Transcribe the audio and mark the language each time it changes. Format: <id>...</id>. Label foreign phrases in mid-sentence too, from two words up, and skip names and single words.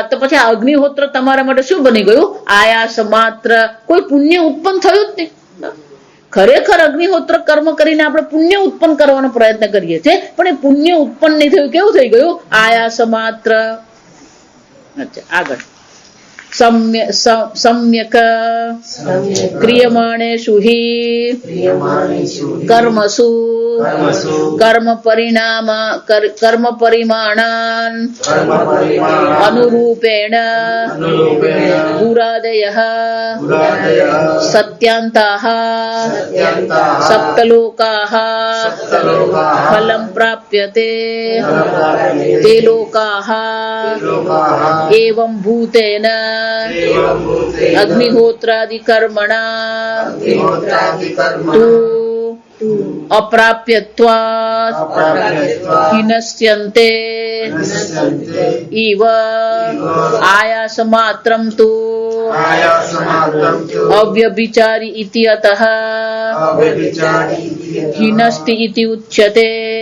<gu>તો પછી આ અગ્નિહોત્ર તમારા માટે શું બની ગયું? આયાસ માત્ર, કોઈ પુણ્ય ઉત્પન્ન થયું જ નહીં. ખરેખર અગ્નિહોત્ર કર્મ કરીને આપણે પુણ્ય ઉત્પન્ન કરવાનો પ્રયત્ન કરીએ છીએ, પણ એ પુણ્ય ઉત્પન્ન નહીં થયું. કેવું થઈ ગયું? આયાસ માત્ર. અચ્છા, આગળ.</gu> <sa>सम्यक क्रियमाणेषु हि कर्मसु कर्म परिमाणान् अनुरूपेण पुरादयः सत्यांताः सप्तलोकाः फलं प्राप्यते ते लोकाः एवं भूतेन अग्निहोत्रादि कर्मणा तु अप्राप्यत्वात् हिनस्यन्ते इव आयासमात्रम तु अव्यभिचारी इति अतः हिनस्ति इति उच्यते</sa>